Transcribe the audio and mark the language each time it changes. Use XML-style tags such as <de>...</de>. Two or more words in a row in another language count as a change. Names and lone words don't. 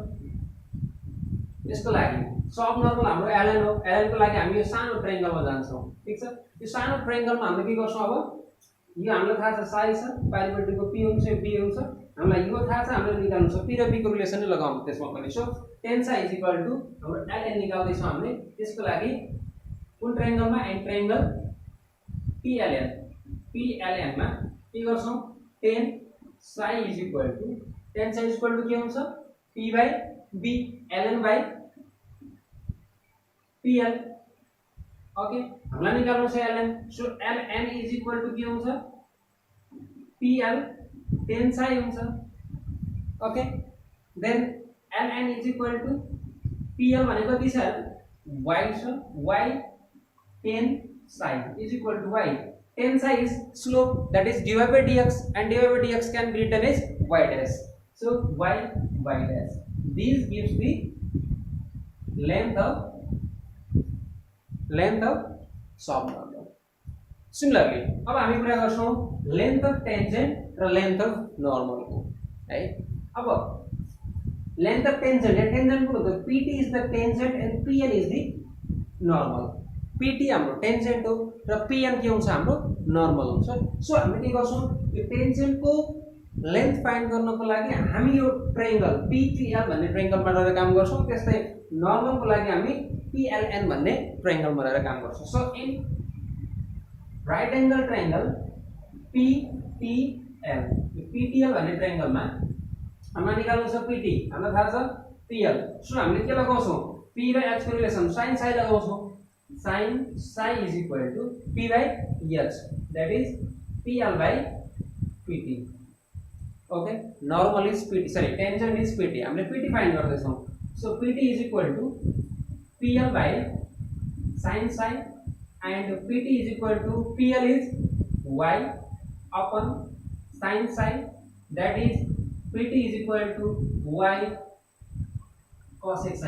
<ne>यसको लागि सब नर्मल हाम्रो ln हो। ln को लागि हामी यो सानो ट्रायंगलमा जान्छौँ। ठीक छ, यो सानो ट्रायंगलमा हामीले के गर्छौँ? अब यो हामीलाई थाहा छ साइ छ, पाइभेटीको p हुन्छ, b हुन्छ, हामीलाई यो थाहा छ हामीले निकाल्नु छ p र b को रिलेसन नै लगाउँ त्यसमा पनि</ne> <en>so tan psi is equal to</en> <ne>हाम्रो ln निकाल्दै छौं हामीले त्यसको लागि कुन ट्रायंगलमा</ne> <en>and triangle</en> <ne>PLN मा के गर्छौं</ne> <en>tan psi is equal to</en> <ne>के हुन्छ</ne> <en>p by b ln by</en> <ne>pl ओके हामीलाई निकाल्नु छ ln</ne> <en>so ln is equal to</en> <ne>के हुन्छ pl tan psi हुन्छ</ne> <en>okay then ln is equal to pl</en> <ne>भनेको कति छ y छ</ne> <en>y tan psi is equal to y. Tan psi is slope, that is dy by dx, and dy by dx can be written as y dash. So y dash. This gives the length of subnormal. Similarly,</en> <ne>अब हामी कुरा गर्छौं</ne> <en>length of tangent</en> <ne>र</ne> <en>length of normal</en> <ne>को है.</ne> <en>अब length of tangent</en> <ne>को त</ne> <en>pt is the tangent and pn is the normal.</en> <ne>pt हाम्रो टेन्जेन्ट हो र pn के हुन्छ हाम्रो नर्मल हुन्छ सो हामी के गर्छौं यो टेन्जेन्ट को लेन्थ फाइन्ड गर्नको लागि हामी यो ट्रायंगल ptl भन्ने ट्रायंगलमा रहेर काम गर्छौं त्यस्तै नर्मल को लागि हामी pln भन्ने ट्रायंगलमा रहेर काम गर्छौं</ne> <en>so in right angle triangle</en> <ne>ptl ptl भन्ने ट्रायंगलमा हामीलाई निकाल्नु छ pt हामीलाई थाहा छ pl सो हामीले के लगाउँछौं p र h को रिलेसन</ne> <en>sin psi लगाउँछौं sin psi is equal to p by h, that is pl by pt. Okay, normal is pt, sorry, tangent is pt.</en> <ne>हमले pt फाइन्ड गर्दै छौं</ne> <en>so pt is equal to pl by sin psi and pt is equal to pl is y upon sin psi, that is pt is equal to y cos xi.</en>